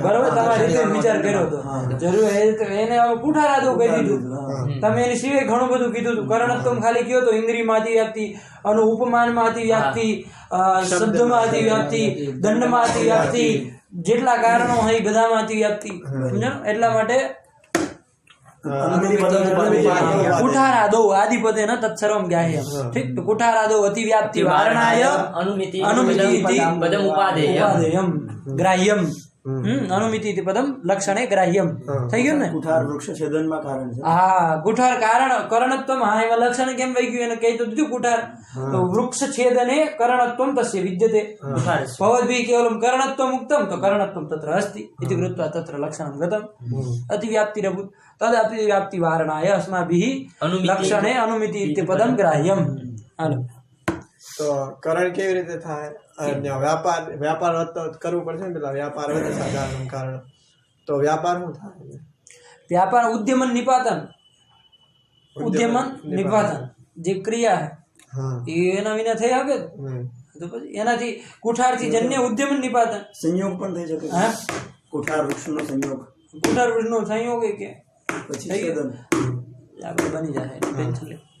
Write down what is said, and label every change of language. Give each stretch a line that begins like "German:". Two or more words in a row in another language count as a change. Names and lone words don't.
Gujarati: બરોબર તમારે રીતે વિચાર કર્યો હતો જરૂર એને હવે કુઠારાદો કહી દીધું તમે એની સિવાય ઘણું બધું કીધું હતું કરણત્વમ ખાલી કયો તો ઇન્દ્રિયમાં અતિ વ્યાપ્તિ ઉપમાનમાં અતિ વ્યાપ્તિ શબ્દમાં અતિ વ્યાપ્તિ દંડમાં અતિ વ્યાપ્તિ જેટલા કારણો હોય બધામાં અતિ વ્યાપ્તિ એટલા માટે
Sanskrit: कुठारादो आदिपदे न तत्सर्वं ज्ञाह्यं ठीक तो कुठारादो अतिव्याप्ति वारणाय अनुमिति पदम उपादेयम् ग्राह्यम अनुमिति इति पदम लक्षणे ग्राह्यम
Gujarati: થઈ ગયું ને કુઠાર વૃક્ષ છેદનમાં કારણ છે હા કુઠાર કારણ કરણત્વમ હા એમાં લક્ષણ કેમ વહી ગયું એને કહી તો દીધું કુઠાર તો વૃક્ષ છેદને
Sanskrit: કરણત્વમ તસ્ય વિદ્યતે ભવદ્ભી કેવલમ કર્ણત્વમ ઉક્તમ તો કર્ણત્વમ તત્ર અસ્તિ इति कृत्वा तत्र लक्षणं गतम् अतिव्याप्तिरभूत् तद् अतिव्याप्ति वारणाय अस्माभिः लक्षणे अनुमिति इति पदं ग्राह्यम् हालो
Gujarati: તો કરણ કેવી રીતે થાય વ્યાપાર કરવું પડશે ને પેલા વ્યાપાર હોય સાધારણ કારણ તો વ્યાપાર શું થાય
Sanskrit: व्यापार उद्यमन निपातन
Gujarati: જે ક્રિયા હે એના વિના થઈ શકે તો પછી એનાથી કુઠારથી જન્ય ઉદ્યમન નિપાતન સંયોગ પણ થઈ શકે હા કુઠાર વૃક્ષનો સંયોગ કુઠાર વૃક્ષનો સંયોગ કે પછી છેદન આપણે બની જાય ટેન્શન લે